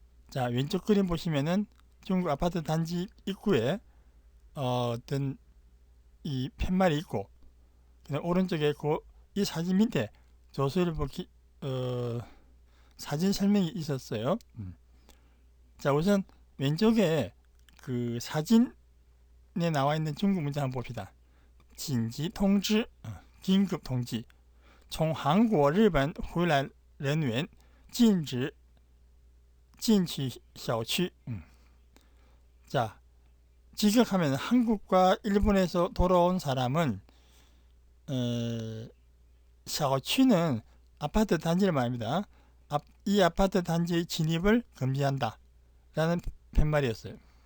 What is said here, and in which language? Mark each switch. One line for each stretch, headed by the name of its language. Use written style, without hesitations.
Korean: 자, 왼쪽 그림 보시면은 중국 아파트 단지 입구에 어떤 이 팻말이 있고, 그다음 오른쪽에 이 사진 밑에 조선일보 사진 설명이 있었어요. 자, 우선 왼쪽에 그 사진에 나와 있는 중국 문장 한번 봅시다.
Chinese: 긴急通知,
Korean: 긴급 통지.
Chinese: 从韩国、日本回来人员禁止进去小区.
Korean: 자, 직역하면 한국과 일본에서 돌아온 사람은 샤오취는 아파트 단지를 말합니다. 이 아파트 단지의 진입을 금지한다 라는 팻말이었어요.